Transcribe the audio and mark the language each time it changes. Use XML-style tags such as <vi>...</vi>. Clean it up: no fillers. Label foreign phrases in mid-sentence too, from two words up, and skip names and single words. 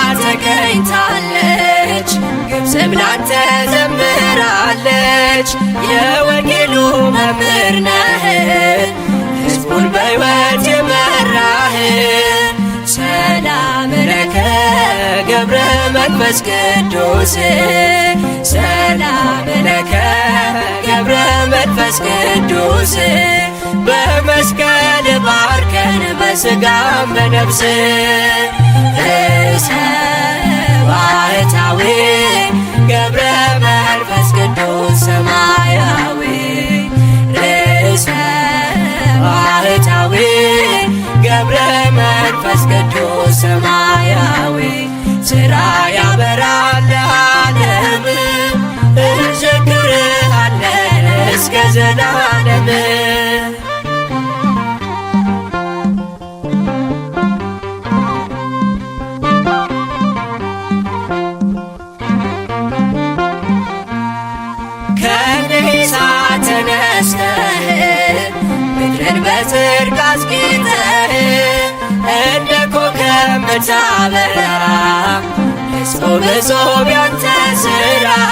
<am>ተገኝታለች ግብፅም ላንተ ዘምራለች የወንጌሉ መምህር ነህ ሕዝቡን በሕይወት የመራህ</am> <gez>ሰላም ለከ</gez> <am>ገብረ መንፈስ ቅዱስ</am> <gez>ሰላም ለከ</gez> <am>ገብረ መንፈስ ቅዱስ በመስቀል ባርከን በሥጋም በነፍስ ርእሰ ባህታዊ ገብረ መንፈስ ቅዱስ ሰማያዊ ርእሰ ባህታዊ ገብረ መንፈስ ቅዱስ ሰማያዊ ሥራ ያበራል ለዓለም እንዘክርሃለን እስከ ዘላለም ተነስተህ ምድርን በጽድቅ አስጌጠህ እንደ ኮከብ ምታበራ እጹብ እጹብ ያንተ ሥራ</am>